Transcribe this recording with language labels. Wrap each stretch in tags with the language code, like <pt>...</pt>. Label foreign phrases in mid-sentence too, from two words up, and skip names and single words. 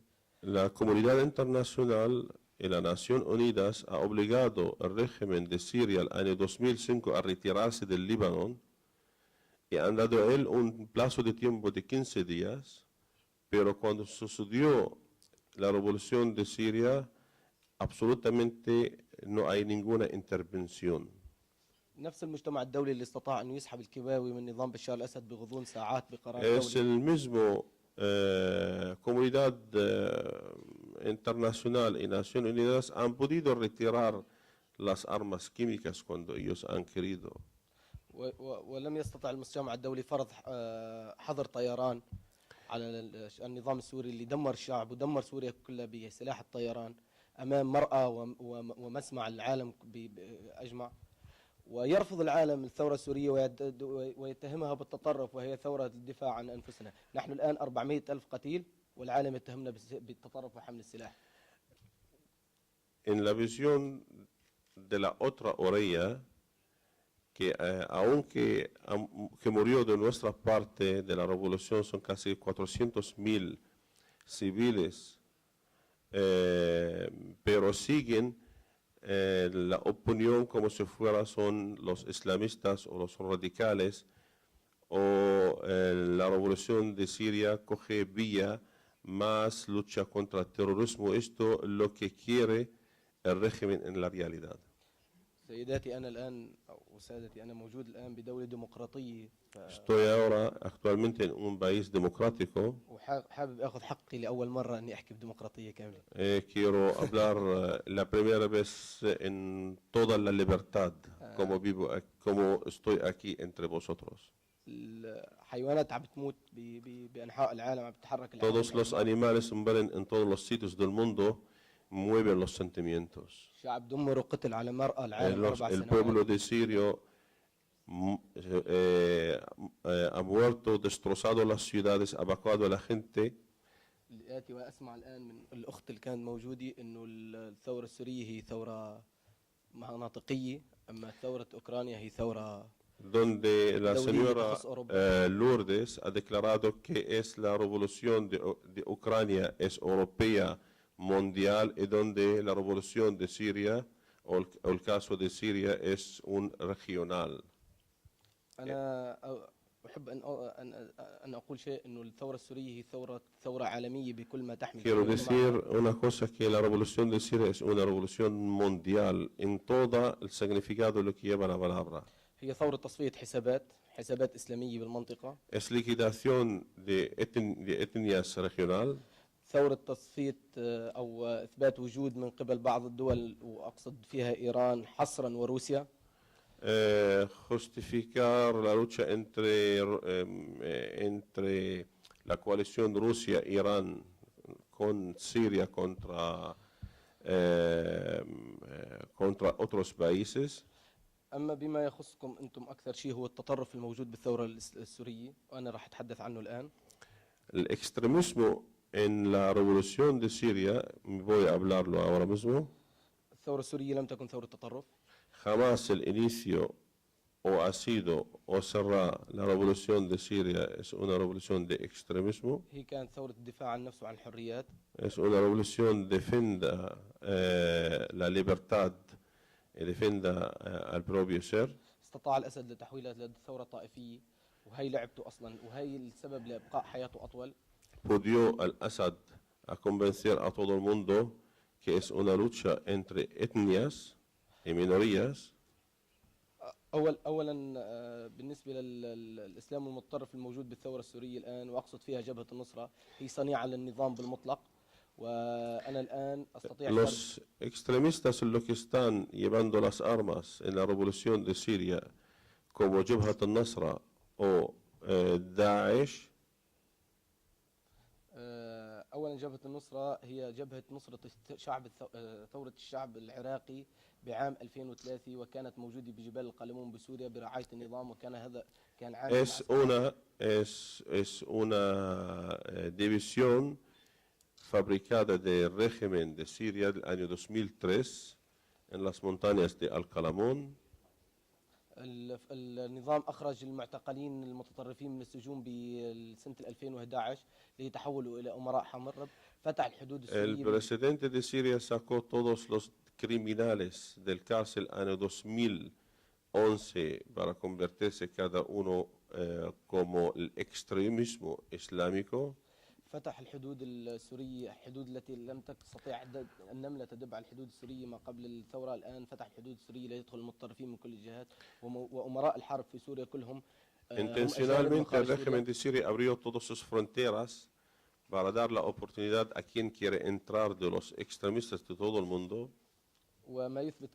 <es>La comunidad internacional y la Nación Unidas ha obligado al régimen de Siria el año 2005 a retirarse del Líbano y han dado a él un plazo de tiempo de 15 días, pero cuando sucedió la revolución de Siria, absolutamente no hay ninguna intervención.</es> <ar>نفس المجتمع الدولي اللي استطاع أن يسحب الكيماوي من نظام بشار الأسد بغضون ساعات بقرار</ar> <es>Es</es> <ar>دولي.</ar> <es>el mismo comunidad internacional y Naciones Unidas han podido retirar las armas químicas cuando ellos han querido.</es> <ar>ولم يستطع المجتمع الدولي فرض حظر طيران على النظام السوري اللي دمر الشعب ودمر سوريا كلها بسلاح الطيران أمام مرأة ومسمع العالم أجمع. ويرفض العالم الثورة السورية ويتهمها بالتطرف، وهي ثورة الدفاع عن أنفسنا. نحن الآن 400,000 قتيل والعالم يتهمنا بالتطرف وحمل السلاح.</ar> <es>En la visión de la otra orilla, que aunque que murió de nuestra parte de la revolución son casi 400,000 civiles, pero siguen la opinión como si fuera son los islamistas o los radicales, o la revolución de Siria coge vía más lucha contra el terrorismo. Esto es lo que quiere el régimen en la realidad.</es> <ar>سيداتي أنا الآن أو سادتي أنا موجود الآن بدولة ديمقراطية.</ar> <es>Estoy ahora actualmente en un país democrático.</es> <ar>وحابب أخذ حقي لأول مرة إني أحكي بديمقراطية كاملة.</ar> <es>Quiero hablar la primera vez en toda la libertad, como vivo, como estoy aquí entre vosotros.</es> <ar>الحيوانات عم بتموت بأنحاء العالم، عم بتتحرك العالم.</ar> <es>Todos los animales mueren en todos los sitios del mundo, mueven los sentimientos.</es> <ar>شعب دمر وقتل على مرأة العالم 4</ar> <es>El</es> <ar>سنوات.</ar> <es>pueblo de Siria ha muerto, destrozado las ciudades, evacuado a la gente.</es> <ar>آتي وأسمع الآن من الأخت اللي كانت موجودة إنه الثورة السورية هي ثورة مناطقية، أما ثورة أوكرانيا هي ثورة</ar> <es>donde la señora Lourdes ha declarado que es la revolución de Ucrania es europea, mundial, y donde la revolución de Siria o el caso de Siria es un regional.</es> <ar>أنا أحب أن أقول شيء إنه الثورة السورية هي ثورة عالمية بكل ما تحمل.</ar> <es>Quiero decir una cosa, que la revolución de Siria es una revolución mundial en todo el significado de lo que lleva la palabra.</es> <ar>هي ثورة تصفية حسابات إسلامية بالمنطقة.</ar> <es>Es liquidación de etnias regional.</es> <ar>ثورة تصفية أو إثبات وجود من قبل بعض الدول، وأقصد فيها إيران حصرا وروسيا.</ar> <es>Justificar la lucha entre la coalición Rusia-Irán con Siria contra otros países.</es> <ar>أما بما يخصكم أنتم أكثر شيء هو التطرف الموجود بالثورة السورية، وأنا راح أتحدث عنه الآن.</ar> <es>El extremismo en la revolución de Siria, voy a hablarlo ahora mismo.</es> <ar>الثورة السورية لم تكن ثورة تطرف.</ar> <es>Jamás el inicio o ha sido o será la revolución de Siria es una revolución de extremismo.</es> <ar>هي كانت ثورة الدفاع عن النفس وعن الحريات.</ar> <es>Es una revolución defienda la libertad y defienda al propio ser.</es> <ar>استطاع الأسد لتحويلها لثورة طائفية، وهي لعبته أصلا، وهي السبب لإبقاء حياته أطول.</ar> <es>Pudió al Assad a convencer a todo el mundo que es una lucha entre etnias y minorías.</es> <ar>اولا بالنسبه للاسلام المتطرف الموجود بالثوره السوريه الان، واقصد فيها جبهه النصره، هي صنيعه للنظام بالمطلق. وانا الان استطيع</ar> <es>Los extremistas los que están llevando las armas en la revolución de Siria, como Jabhat al-Nusra o Daesh.</es> <ar>اولا جبهه النصره هي جبهه نصره شعب ثوره الشعب العراقي بعام 2003، وكانت موجوده بجبال القلمون بسوريا برعايه النظام، وكان هذا كان عام.</ar> <es>Es una división fabricada del régimen de Siria del año 2003 en las montañas de Al-Qalamon.</es> <ar>النظام أخرج المعتقلين المتطرفين من السجون بسنة 2011 ليتحولوا إلى أمراء حرب. فتح الحدود السورية.</ar> <es>El presidente de Siria sacó todos los criminales del cárcel año 2011 para convertirse cada uno como el extremismo islámico.</es> <ar>فتح الحدود السورية، الحدود التي لم تستطيع النملة تدب على الحدود السورية ما قبل الثورة. الآن فتح الحدود السورية ليدخل المتطرفين من كل الجهات، وأمراء الحرب في سوريا كلهم.</ar> <es>Intencionalmente el régimen de Siria abrió todas sus fronteras para dar la oportunidad a quien quiere entrar de los extremistas de todo el mundo.</es>